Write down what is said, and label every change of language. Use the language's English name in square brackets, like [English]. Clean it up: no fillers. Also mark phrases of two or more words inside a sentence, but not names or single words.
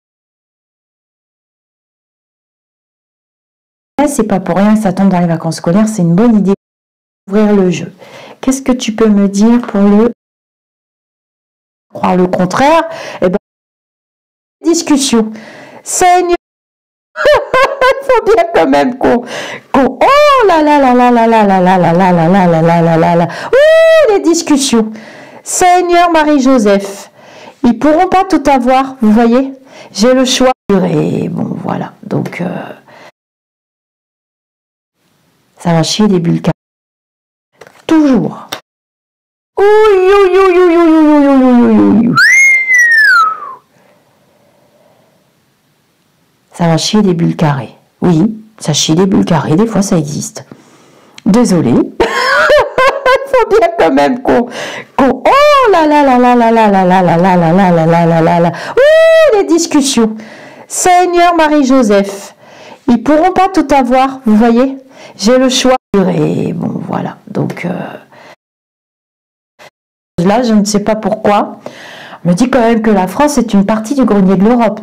[French] C'est pas pour rien que ça tombe dans les vacances scolaires, c'est une bonne idée d'ouvrir le jeu. Qu'est-ce que tu peux me dire pour le... croire le contraire? Eh ben, discussion. Seigneur, il faut bien quand même qu'on... Oh là là là là là là là là là là là là là là là là là. Ouh, les discussions. Seigneur Marie-Joseph, ils pourront pas tout avoir, vous voyez. J'ai le choix. Et bon, voilà. Donc, ça va chier des bulles carrées. Toujours. Ça va chier des bulles carrées. Oui, ça chie des bulles carrées, des fois ça existe. Désolée. Il faut bien quand même qu'on... Oh là là là là là là là là là là là là là là là là là. Ouh, les discussions. Seigneur Marie-Joseph, ils pourront pas tout avoir, vous voyez. J'ai le choix. Et bon, voilà. Donc là, je ne sais pas pourquoi. On me dit quand même que la France est une partie du grenier de l'Europe.